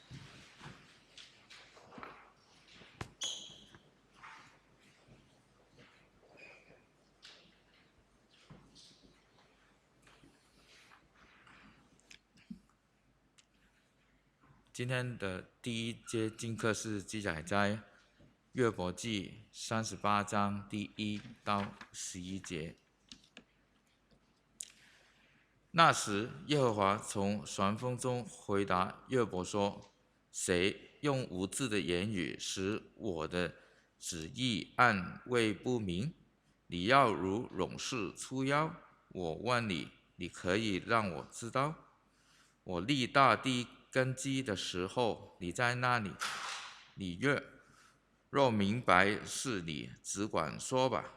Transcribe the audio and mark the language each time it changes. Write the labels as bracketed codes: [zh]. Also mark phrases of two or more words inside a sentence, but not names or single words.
[zh] 今天的第一節經課是記載在約伯記38章第1到11節。那時，耶和華從旋風中回答約伯說：誰用無知的言語使我的旨意暗昧不明？你要如勇士出妖，我問你，你可以讓我知道？我立大地根基的時候，你在那裡？你若明白是你，只管說吧。